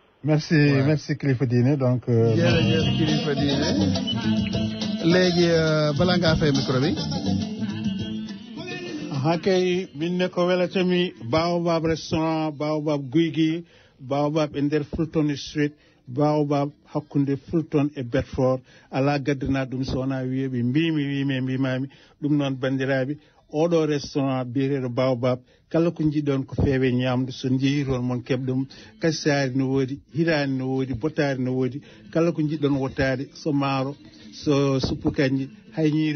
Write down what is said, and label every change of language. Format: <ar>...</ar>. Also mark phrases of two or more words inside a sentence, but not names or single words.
<fr>merci Kilifeu Diné donc.</fr> <wo>jërëjëf Kilifeu Diné léegi balaa ngaa fay micro bi. kay biñ ne ko</wo> <ff>welatami Baobab restaurant Baobab guy gi Baobab</ff> <de>in der</de> <ff>Fulton Street Baobab hakkunde Fulton e Bedford ala gaddana ɗum sowona wiyeɓe mbimami ɗum noon bandiraɓe oɗo restaurant biyeteɗo Baobab kala ko jiɗɗon ko feewe ñamde so jeeyi toon mon keɓ ɗum kassari no woodi hirani no woodi botari no woodi kala ko jiɗɗon wottade so maaro so suppu kanji hay ñiiri</ff>